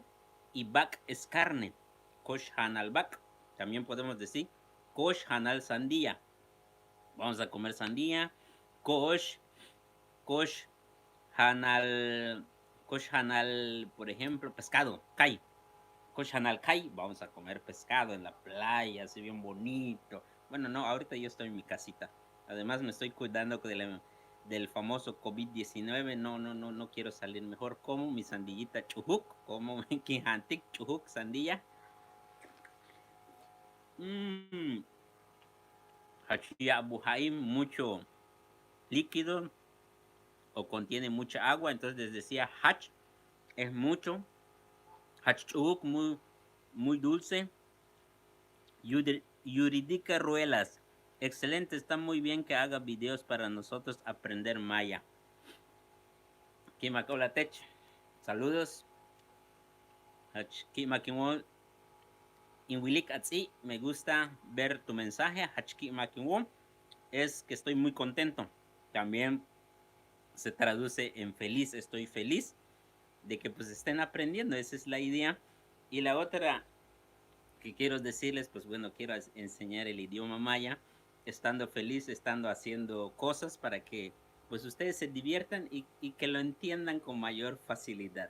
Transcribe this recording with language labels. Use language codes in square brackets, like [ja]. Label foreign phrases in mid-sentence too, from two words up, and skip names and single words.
[es] Y Bak es carne. [yua] Kosh Hanal Bak. [es] También podemos decir [yua] Kosh Hanal [es] sandía. Vamos a comer sandía. [yua] Kosh hanal, [es] por ejemplo, pescado, kai. [yua] Kosh hanal kai, [es] vamos a comer pescado en la playa, así bien bonito. Bueno, no, ahorita yo estoy en mi casita. Además me estoy cuidando del famoso COVID-19. No quiero salir mejor. Como mi sandillita chujuk, como mi [yua] kihantik chujuk [es] sandía. [yua] Hachia buhaim, [es] mucho líquido o contiene mucha agua, entonces les decía hach es mucho, hachuk muy dulce, Yuridica Ruelas, excelente, está muy bien que haga videos para nosotros aprender maya. Kimakolatech, saludos. [yua] Kimakimol Inwilik Atzi, [es] me gusta ver tu mensaje. Hachkimakimol es que estoy muy contento. También se traduce en feliz, estoy feliz de que pues estén aprendiendo, esa es la idea. Y la otra que quiero decirles, pues bueno, quiero enseñar el idioma maya, estando feliz, estando haciendo cosas para que pues ustedes se diviertan y que lo entiendan con mayor facilidad.